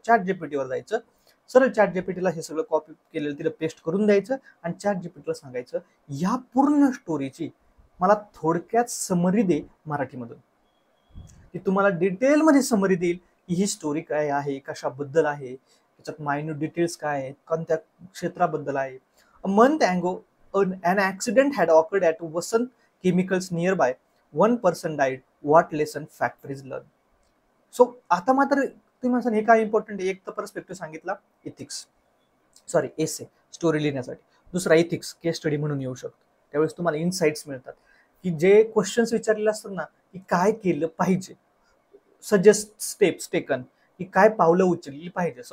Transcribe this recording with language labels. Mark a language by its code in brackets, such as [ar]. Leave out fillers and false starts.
[mr] Chat जीपीटीवर जायचं, सरळ chat जीपीटीला हे सगळं कॉपी केलेलं तिला पेस्ट करून द्यायचं आणि चॅट जीपीटीला सांगायचं या पूर्ण स्टोरीची मला थोडक्यात समरी दे मराठीमधून. ती तुम्हाला डिटेलमध्ये समरी देईल की ही स्टोरी काय आहे, कशाबद्दल आहे, त्याच्यात मायन्यूट डिटेल्स काय आहेत, कोणत्या क्षेत्राबद्दल आहे. [en] A month ago an accident had occurred at Vasant Chemicals nearby. One person died. What lesson factories learn? [mr] So आता मात्र तुम्ही म्हणता हे काय इम्पॉर्टंट आहे. एक तर पर्स्पेक्टिव्ह सांगितला इथिक्स, सॉरी एसे स्टोरी लिहिण्यासाठी. दुसरा इथिक्स केस स्टडी म्हणून येऊ शकतो. त्यावेळेस तुम्हाला इन्साइट्स मिळतात की जे क्वेश्चन्स विचारलेले असतात ना, की काय केलं पाहिजे, [en] suggest steps taken, [mr] की काय पावलं उचलली पाहिजे.